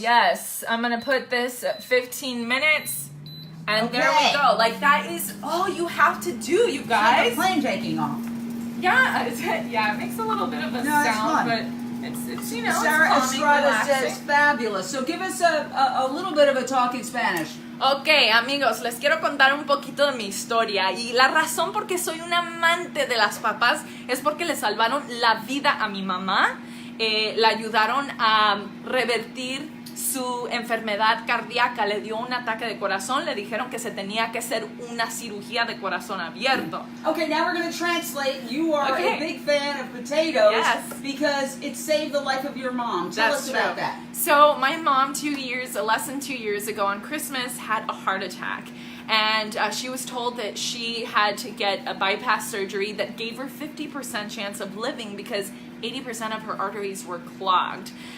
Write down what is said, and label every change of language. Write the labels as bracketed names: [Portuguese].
[English] Yes, I'm going to put this at 15 minutes, and Okay. there we go. Like, that is all you have to do, you guys. It's like a plane taking off. Yeah, it makes a little bit of a sound, but it's you know, Sarah it's calming, Estrada relaxing. says fabulous. So give us a little bit of a talk in Spanish. [Spanish] Ok, amigos, les quiero contar un poquito de mi historia. Y la razón por qué soy un amante de las papas es porque le salvaron la vida a mi mamá. La ayudaron a revertir su enfermedad cardíaca. Le dio un ataque de corazón. Le dijeron que se tenía que hacer una cirugía de corazón abierto. [English] Okay, now we're going to translate. You are a big fan of potatoes because it saved the life of your mom. Tell us about that. So my mom, less than 2 years ago on Christmas, had a heart attack. And she was told that she had to get a bypass surgery that gave her 50% chance of living because 80% of her arteries were clogged.